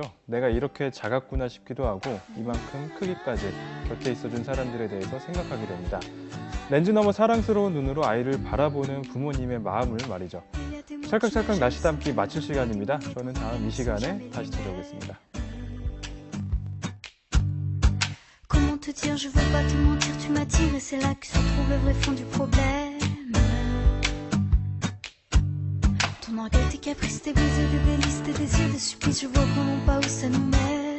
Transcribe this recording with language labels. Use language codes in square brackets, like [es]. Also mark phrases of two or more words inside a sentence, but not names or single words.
[ko] 내가 이렇게 작았구나 싶기도 하고 이만큼 크기까지 곁에 있어준 사람들에 대해서 생각하게 됩니다. 렌즈 너머 사랑스러운 눈으로 아이를 바라보는 부모님의 마음을 말이죠. 찰칵찰칵 날씨 담기 마칠 시간입니다. 저는 다음 이 시간에 다시 찾아오겠습니다. [fr] Comment te dire, je veux pas te mentir, tu m'attires et c'est là que se trouve le vrai fond du problème. Ton orgueil, tes caprices, tes baisers, tes délices, tes désirs, tes supplices, je vois vraiment pas où ça nous mène.